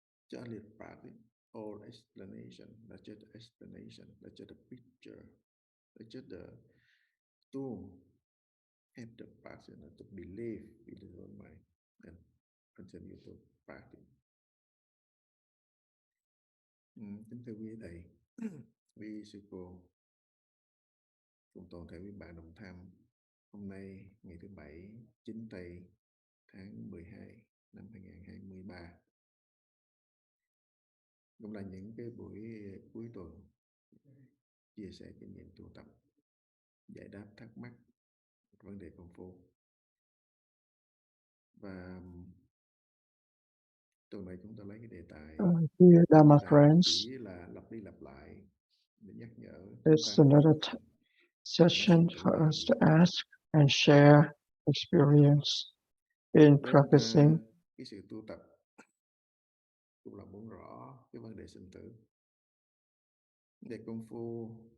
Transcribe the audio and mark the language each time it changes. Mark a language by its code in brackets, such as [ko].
[en] Just a little practice, all explanation, that's just explanation, that's just a picture, that's just the tool help the practice to believe in his own mind and continue to practice. [vi] Kính thưa quý thầy, quý sư cô cùng toàn thể quý bạn đồng tham, hôm nay ngày thứ Bảy, 9 tây tháng 12 năm 2023, cũng là những cái buổi cuối tuần chia sẻ kinh nghiệm tu tập, giải đáp thắc mắc vấn đề công phu. Và tuần này chúng ta lấy cái đề tài [en] Dear Dharma friends, [vi] chỉ là lặp đi lặp lại để nhắc nhở [en] it's another session for us to ask and share experience in practicing. [vi] Cái sự tu tập cũng là muốn rõ cái vấn đề sinh tử, để công phu.